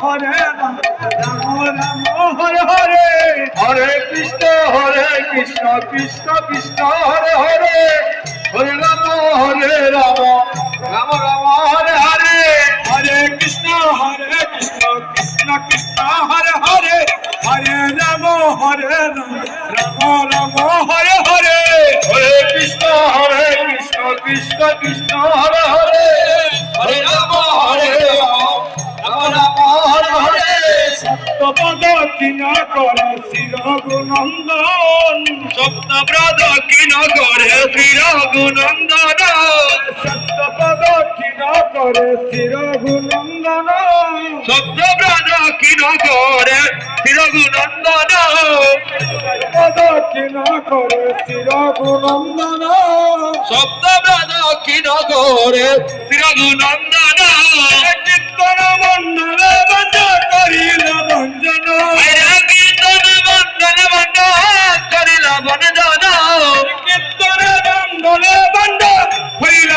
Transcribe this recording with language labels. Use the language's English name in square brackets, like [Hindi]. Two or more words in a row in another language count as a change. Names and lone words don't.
[Sanskrit] Rama Hare Hare Hare Krishna Krishna Krishna Hare Hare Hare Rama Rama Rama Hare Hare Hare Krishna Krishna Krishna Hare Hare Hare Rama Rama Hare Hare Hare Krishna Krishna Krishna Hare Hare Hare Rama Rama Hare Hare [Bangla] সপ্তপদ কিনা করে শ্রী রঘুনন্দন সপ্তপদ কিনা করে শ্রী রঘুনন্দন সপ্তপদ কিনা করে শ্রী রঘুনন্দন সপ্তপদ কিনা করে শ্রী রঘুনন্দন পদ কিনা করে শ্রী রঘুনন্দন সপ্তপদ কিনা করে শ্রী রঘুনন্দন কীর্তন মন্ডলে বন্ধ করিল ভঞ্জন কীর্তন মন্ডলে বন্ধ করিল ভঞ্জন কীর্তন মন্ডলে বন্ধ হইল